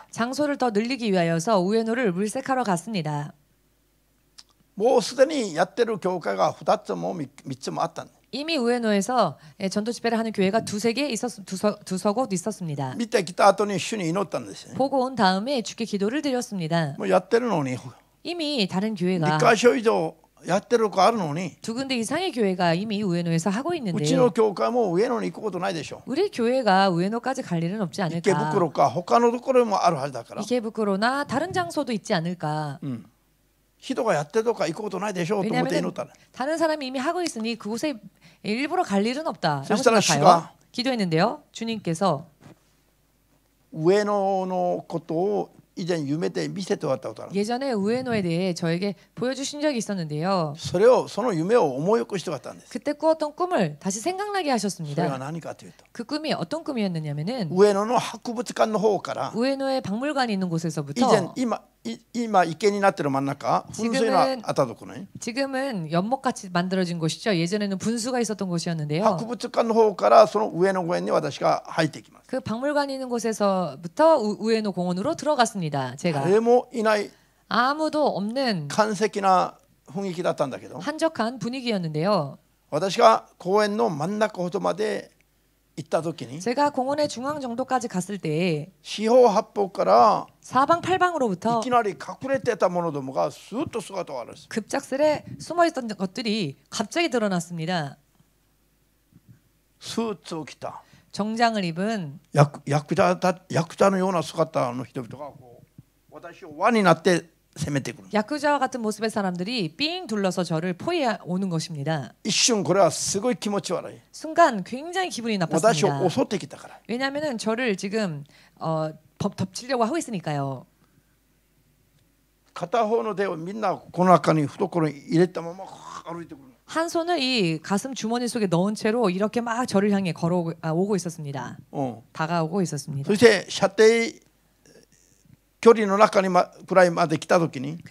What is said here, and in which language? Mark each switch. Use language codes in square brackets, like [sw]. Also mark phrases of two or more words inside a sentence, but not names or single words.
[ko] 장소를 더 늘리기 위하여서 우에노를 물색하러 갔습니다. [ja] もうすでにやってる教会が2つも3つもあったんです。 [ko] 이미 우에노에서 전도 집회를 하는 교회가 두세 곳 있었습니다. [ja] 見てきた後に主に祈ったんですよね。 [ko] 보고 온 다음에 주께 기도를 드렸습니다. [ja] もうやってるのに [ko] 이미 다른 교회가 [ja] 2箇所以上やってる子あるのに [ko] 두 군데 이상의 교회가 이미 우에노에서 하고 [ja] う [ko] 있는데 [ja] ちの教会も上野に行くことないでしょ。 [ko] 우리 교회가 우에노까지 갈 일은 없지 [ja] 池 [ko] 않을까? [ja] 袋か他のところもあるはずだから、 [ko] 이케부쿠로나 다른 장소도 있지 않을까? [ja] 人がやってるとか行くことないでしょうと思って祈 [ko] 왜냐하면 [ja] ったの。 [ko] 다른 사람이 이미 하고 있으니 그곳에 일부러 갈 일은 없다라고 그래서 생각하여 기도했는데요. 주님께서 [ja] 上野のことを以前夢で見せてもらったことある。 [ko] 예전에 우에노에 대해 저에게 보여주신 적이 있었는데요. [ja] その夢を思い起こしてもらったんです。 [ko] 그때 꾸었던 꿈을 다시 생각나게 [ja] それが [ko] 하셨습니다. [ja] 何かというと [ko] 그 꿈이 어떤 꿈이었느냐면은 [ja] 上野の博物館の方から [ko] 우에노의 박물관이 있는 [ja] 以 [ko] 곳에서부터 [ja] 前今今池になってる真ん中噴水のあったところね [ko] 지금은 연못같이 만들어진 곳이죠. 예전에는 분수가 있었던 곳이었는데요. [ja] 博物館の方からその上の公園に私が入っていきます [ko] 그 박물관이 있는 곳에서부터 우에노 공원으로 들어갔습니다. 제가 [ja] 誰もいない [ko] 아무도 없는 [ja] 完璧な雰囲気だったんだけど [ko] 한적한 분위기였는데요. [ja] 私が公園の真ん中ほどまで行った時に [ko] 제가 공원의 중앙 정도까지 갔을 때 [ja] 四方八方から [ko] 사방팔방으로부터 [ja] いきなり隠れてたものどもがスーッと姿を現す [ko] 급작스레 숨어있던 것들이 갑자기 드러났습니다. [ja] スーツを着た [ko] 정장을 입은 [ja] 役者のような姿の人々がこう私を輪になって攻めてくる [ko] 야쿠자와 같은 모습의 사람들이 삥 둘러서 저를 포위해 오는 것입니다. [ja] 一瞬これはすごい気持ち悪い [ko] 순간 굉장히 기분이 [ja] 私を [ko] 나빴습니다. [ja] 襲ってきたから [ko] 왜냐하면 저를 지금 덮치려고 하고 있으니까요. [ja] 片方の手をみんなこの中に懐に入れたまま歩いてくる [ko] 한 손을 이 가슴 주머니 속에 넣은 채로 이렇게 막 저를 향해 오고 있었습니다. 다가오고 있었습니다. [ja] そして射程距離の中にくらいまで来た時に